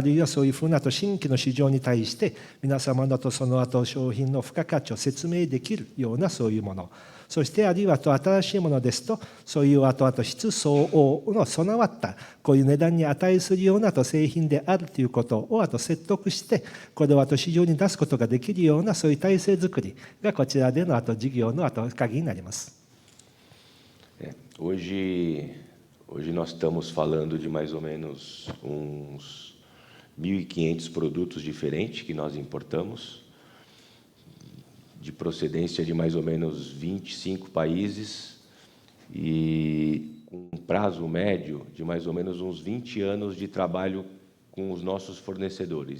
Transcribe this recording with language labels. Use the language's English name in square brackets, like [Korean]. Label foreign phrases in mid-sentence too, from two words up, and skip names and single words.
[Japanese] るいはそういうふうな新規の市場に対して皆様のその商品の付加価値を説明できるようなそういうもの、そしてあるいは新しいものですと、そういう質相応の備わったこういう値段に値するような製品であるということを説得して、これを市場に出すことができるようなそういう体制づくりがこちらでの事業の鍵になります。 [Portuguese] Hoje nós estamos falando de mais ou menos uns 1.500 produtos diferentes que nós importamos, de procedência de mais ou menos 25 países e com um prazo médio de mais ou menos uns 20 anos de trabalho com os nossos fornecedores.